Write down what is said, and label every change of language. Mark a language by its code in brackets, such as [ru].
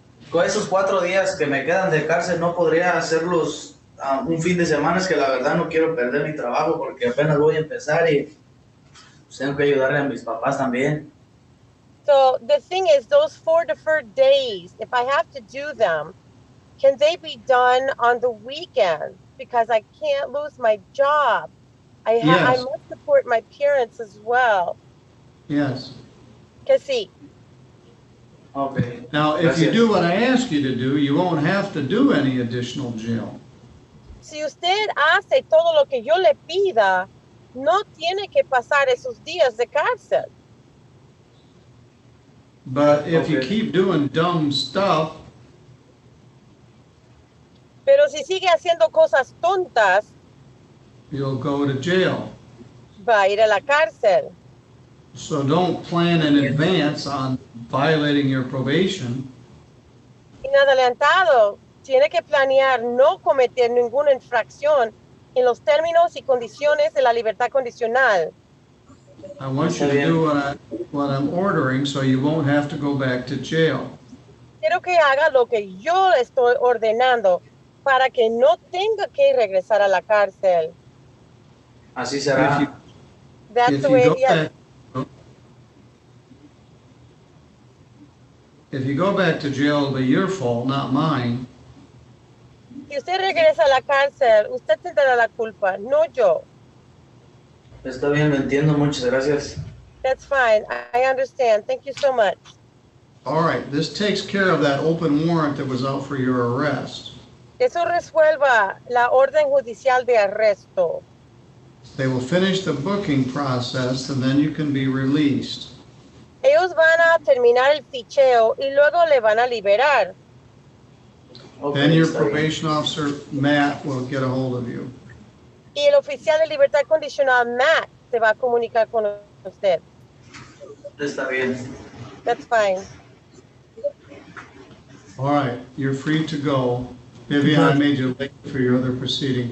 [es] Con esos 4 días que me quedan de cárcel, no podría hacerlos un fin de semana. Es que la verdad no quiero perder mi trabajo porque apenas voy a empezar y pues, tengo que ayudarle a mis papás también. [en] So the thing is, those 4 deferred days, if I have to do them, can they be done on the weekend? Because I can't lose my job. I must support my parents as well. Yes. [es] Que sí. [en] Okay. Now, if you do what I ask you to do, you won't have to do any additional jail. [es] Si usted hace todo lo que yo le pida, no tiene que pasar esos días de cárcel. [en] But if you keep doing dumb stuff, [es] pero si sigue haciendo cosas tontas, [en] you'll go to jail. [es] Va a ir a la cárcel. [en] So don't plan in advance on violating your probation. [es] En adelantado, tiene que planear no cometer ninguna infracción en los términos y condiciones de la libertad condicional. [en] I want you to do what I'm ordering so you won't have to go back to jail. [es] Quiero que haga lo que yo estoy ordenando para que no tenga que regresar a la cárcel. Así será. [en] That's the way, yes. If you go back to jail, it'll be your fault, not mine. [es] Si usted regresa a la cárcel, usted tendrá la culpa, no yo. Está bien, lo entiendo. Muchas gracias. [en] That's fine. I understand. Thank you so much. All right, this takes care of that open warrant that was out for your arrest. [es] Eso resuelva la orden judicial de arresto. [en] They will finish the booking process and then you can be released. [es] Ellos van a terminar el ficheo y luego le van a liberar. [en] Okay, then your probation officer, Matt, will get a hold of you. [es] Y el oficial de libertad condicional, Matt, se va a comunicar con usted. Está bien. [en] That's fine. All right, you're free to go. Vivian, I made you late for your other proceeding.